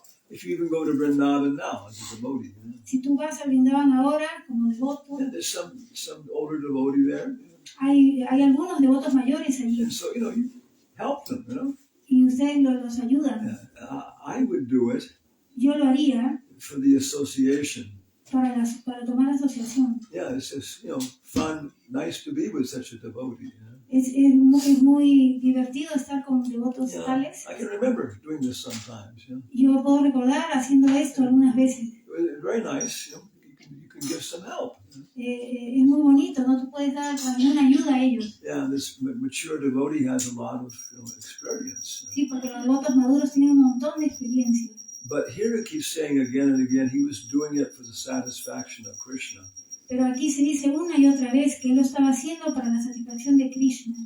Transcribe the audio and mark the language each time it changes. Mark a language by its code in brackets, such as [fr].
[en] If you even go to Vrindavan now as a devotee, [es] si tú vas a Vrindavan ahora como devoto, [en] there's some older devotee there. [es] Hay algunos devotos mayores allí. [en] And so you help them, [es] Y ustedes los ayudan. [en] I would do it. [es] Yo lo haría. [en] For the association. [es] Para tomar la asociación. [en] Yeah, it's just fun, nice to be with such a devotee. [es] Es muy divertido estar con devotos tales. [en] I can remember doing this sometimes. [es] Yo puedo recordar haciendo esto algunas veces. [en] Very nice. You can give some help. [es] es muy bonito, ¿no? Tú puedes dar también una ayuda a ellos. [en] Yeah, this mature devotee has a lot of experience. [es] Sí, porque los devotos maduros tienen un montón de experiencia. [en] But here it keeps saying again and again, he was doing it for the satisfaction of Krishna. [es] Pero aquí se dice una y otra vez que él lo estaba haciendo para la satisfacción de Krishna.